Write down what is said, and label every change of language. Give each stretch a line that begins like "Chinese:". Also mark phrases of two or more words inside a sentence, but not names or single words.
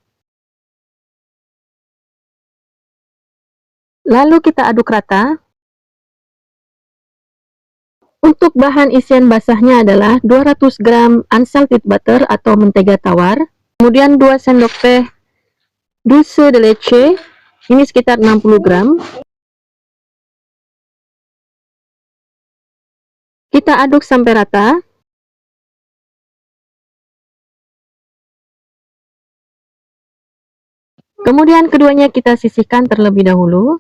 Indonesian: Lalu kita aduk rata. Untuk bahan isian basahnya adalah 200 gram
English: unsalted butter
Indonesian: atau mentega tawar, kemudian 2 sendok teh
Spanish: dulce de leche,
Indonesian: ini sekitar 60 gram. Kita aduk sampai rata. Kemudian keduanya kita sisihkan terlebih dahulu.